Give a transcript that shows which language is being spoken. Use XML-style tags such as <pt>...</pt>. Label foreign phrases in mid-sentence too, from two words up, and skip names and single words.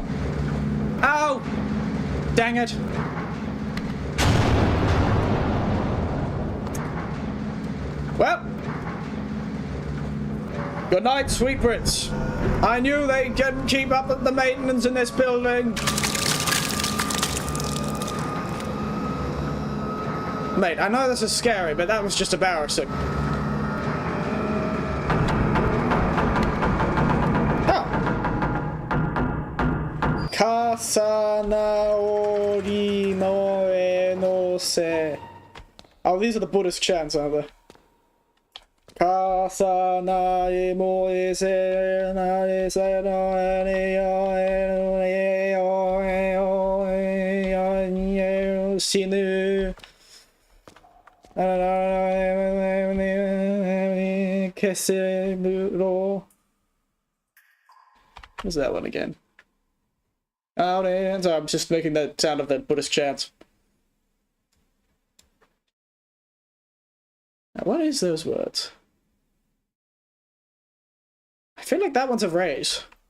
<en>Ow! Dang it. Well. Good night, sweet prince. I knew they couldn't keep up with the maintenance in this building. Mate, I know this is scary, but that was just embarrassing. Kasanaori no e no se. Oh, these are the Buddhist chants, aren't they? Kasanae mo e se na e se no e ni o e o e o e o e sinu. Kesemuro. What's that one again? Oh, man. Sorry, I'm just making the sound of the Buddhist chants. Now, what is those words? I feel like that one's a raise.</en>